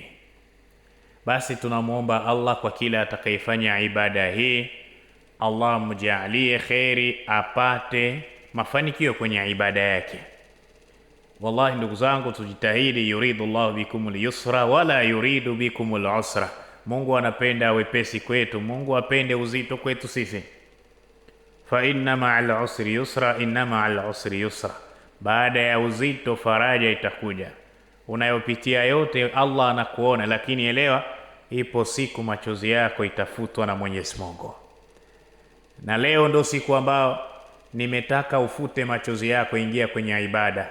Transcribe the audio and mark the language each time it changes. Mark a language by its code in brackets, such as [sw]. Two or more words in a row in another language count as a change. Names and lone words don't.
[sw] Basi tunamuomba Allah kwa kila atakayefanya ibada hii, Allah mjalie kheri, apate mafanikio kwenye ibada yake. Wallahi ndugu zangu, tujitahidi. [ar] يريد الله بكم اليسر ولا يريد بكم العسر. [sw] Mungu anapenda wepesi kwetu, Mungu apende uzito kwetu sisi. [ar] فإن مع العسر يسرا إن مع العسر يسرا. [sw] Baada ya uzito faraja itakuja. Unayopitia yote Allah anakuona, lakini elewa, ipo siku machozi yako itafutwa na Mwenyezi Mungu. Na leo ndo siku ambao nimetaka ufute machozi yako, ingia kwenye ibada.